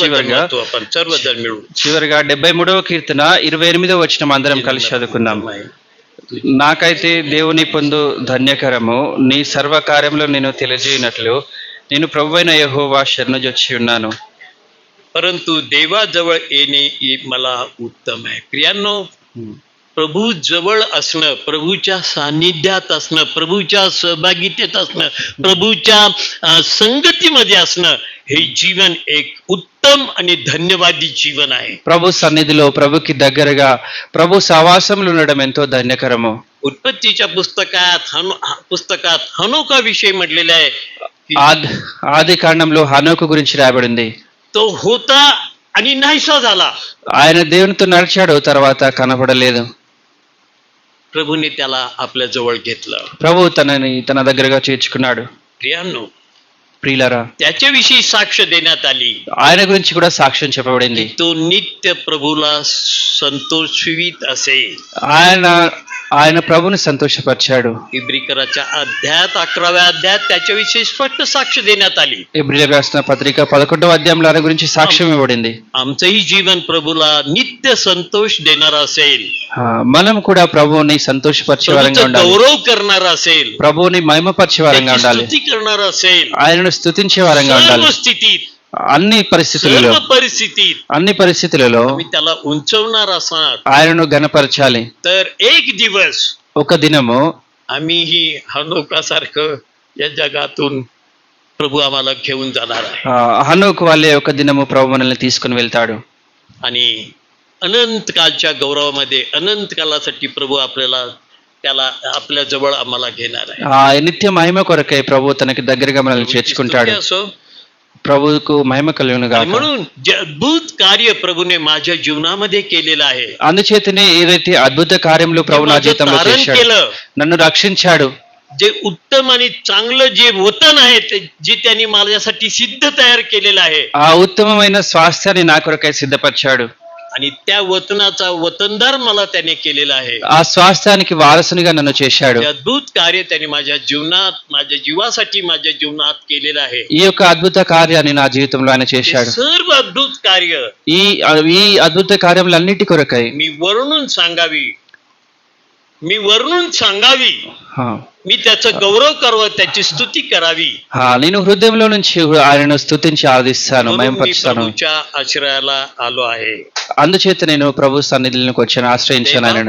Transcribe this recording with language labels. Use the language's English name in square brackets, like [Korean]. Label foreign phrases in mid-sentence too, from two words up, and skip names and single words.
[Telugu] చివరిగా [Marathi] वाचू आपण, सर्वजण मिळून. [Telugu] చివరిగా 73వ కీర్తన 28వ వచనం అందరం కలిసి చదువుకుందాం. నాకైతే దేవుని పొందు ధన్యకరము, నీ సర్వ కార్యంలో నేను తెలియజేయనట్లు నేను ప్రభువైన యెహోవా శరణుజొచ్చి ఉన్నాను. [Marathi] परंतु देवाजवळ येणे हे मला उत्तम आहे. प्रियांनो, प्रभू जवळ असणं, प्रभूच्या सान्निध्यात असणं, प्रभूच्या सहभागितेत असणं, प्रभूच्या संगतीमध्ये असणं, हे जीवन एक उत्तम आणि धन्यवादी जीवन आहे. [Telugu] ప్రభు సన్నిధిలో ప్రభుకి దగ్గరగా ప్రభు సహవాసంలో ఉండడం ఎంతో ధన్యకరము. [Marathi] उत्पत्तीच्या पुस्तकात हनोका विषय म्हटलेला आहे की [Telugu] ఆది కాండంలో హనోకు గురించి రాయబడింది. [Marathi] तो होता आणि नाहीसा झाला. [Telugu] ఆయన దేవునితో నడిచాడు, తర్వాత కనపడలేదు. [Marathi] प्रभूने त्याला आपल्या जवळ घेतलं. [Telugu] ప్రభు తనని తన దగ్గరగా చేర్చుకున్నాడు. [Marathi] प्रियांनो, [Telugu] ప్రియులారా, [Marathi] त्याच्याविषयी साक्ष देण्यात आली. [Telugu] ఆయన గురించి కూడా సాక్ష్యం చెప్పబడింది. [Marathi] तो नित्य प्रभूला संतोषवित असे. [Telugu] ఆయన ప్రభుని సంతోషపరిచాడు. [Marathi] इब्रिकराच्या 11व्या अध्यायात त्याच्याविषयी स्पष्ट साक्ष देण्यात आली. [Telugu] ఎబ్రీయులకు రాసిన పత్రిక 11వ అధ్యాయంలో ఆయన గురించి సాక్ష్యం ఇవ్వబడింది. [Marathi] आमचंही जीवन प्रभूला नित्य संतोष देणार असेल, [Telugu] మనం కూడా ప్రభువుని సంతోషపరిచే వారంగా [Marathi] प्रभूचा [Telugu] ఉండాలి. [Marathi] गौरव करणार असेल, [Telugu] ప్రభువుని మహిమపరిచే వారంగా [Marathi] त्याची [Telugu] ఉండాలి. [Marathi] स्तुती करणार असेल, [Telugu] ఆయనను స్తుతించే వారంగా ఉండాలి. [Marathi] सर्व स्थितीत, [Telugu] అన్ని పరిస్థితులలో [Marathi] सर्व परिस्थितीत आम्ही त्याला उंचवणार असणार. [Telugu] ఆయనను గణపరచాలి. [Marathi] तर एक दिवस [Telugu] ఒక దినము [Marathi] आम्हीही हनोकासारखं या जगातून प्रभू आम्हाला घेऊन जाणार आहे [Telugu] హనోకు వాళ్ళే ఒక దినము ప్రభు మనల్ని తీసుకుని వెళ్తాడు. [Marathi] आणि अनंत कालच्या गौरवामध्ये अनंत कालासाठी प्रभू त्याला आपल्या जवळ आम्हाला घेणार आहे. [Telugu] నిత్య మహిమ కొరకై ప్రభు తనకి దగ్గరగా మనల్ని చేర్చుకుంటాడు. [Marathi] असो. [Telugu] ప్రభువుకు మహిమ కలుగును గాక. [Marathi] म्हणून जे अद्भुत कार्य प्रभूने माझ्या जीवनामध्ये केलेलं आहे, [Telugu] అందుచేతనే ఏదైతే అద్భుత కార్యములు ప్రభు నా జీవితంలో [Marathi] तारण [Telugu] చేశాడు, [Marathi] केलं, [Telugu] నన్ను రక్షించాడు, [Marathi] जे उत्तम आणि चांगलं जे वतन आहे जे त्यांनी माझ्यासाठी सिद्ध तयार केलेलं आहे, [Telugu] ఆ ఉత్తమమైన స్వాస్థ్యాన్ని నా కొరకై సిద్ధపరిచాడు. [Marathi] आणि त्या वतनाचा वतनदार मला त्याने केलेला आहे. [Telugu] ఆ స్వాస్థ్యానికి వారసునిగా నన్ను చేశాడు. [Marathi] हे अद्भुत कार्य त्यांनी माझ्या जीवासाठी माझ्या जीवनात केलेलं आहे. [Telugu] ఈ యొక్క అద్భుత కార్యాన్ని నా జీవితంలో ఆయన [Marathi] हे [Telugu] చేశాడు. [Marathi] सर्व अद्भुत कार्य [Telugu] ఈ ఈ అద్భుత కార్యములన్నిటి కొరకై [Marathi] मी वर्णून सांगावी, मी त्याचं गौरव करावं, त्याची स्तुती करावी. [Telugu] నేను హృదయంలో నుంచి ఆయనను స్తుతించి ఆరాధిస్తాను, [Marathi] म्हणून मी [Telugu] మహిమపరుస్తాను. [Marathi] प्रभूच्या आश्रयाला आलो आहे. [Telugu] అందుచేత నేను ప్రభు సన్నిధిలోకి వచ్చాను, ఆశ్రయించాను ఆయనను.